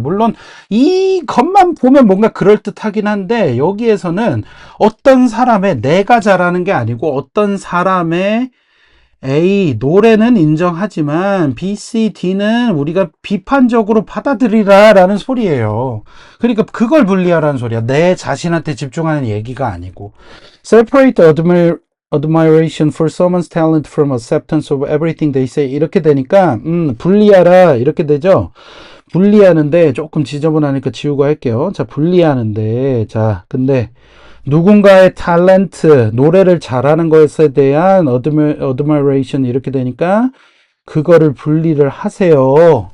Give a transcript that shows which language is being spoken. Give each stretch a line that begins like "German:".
Korean: 물론 이 것만 보면 뭔가 그럴듯하긴 한데, 여기에서는 어떤 사람의 내가 잘하는 게 아니고 어떤 사람의 A, 노래는 인정하지만 B, C, D는 우리가 비판적으로 받아들이라 라는 소리예요. 그러니까 그걸 분리하라는 소리야. 내 자신한테 집중하는 얘기가 아니고.
English: Separate admiration for someone's talent from acceptance of everything they say.
Korean: 이렇게 되니까 분리하라 이렇게 되죠. 분리하는데 조금 지저분하니까 지우고 할게요. 자, 분리하는데 자, 근데 누군가의 탤런트, 노래를 잘하는 것에 대한 admiration 이렇게 되니까 그거를 분리를 하세요.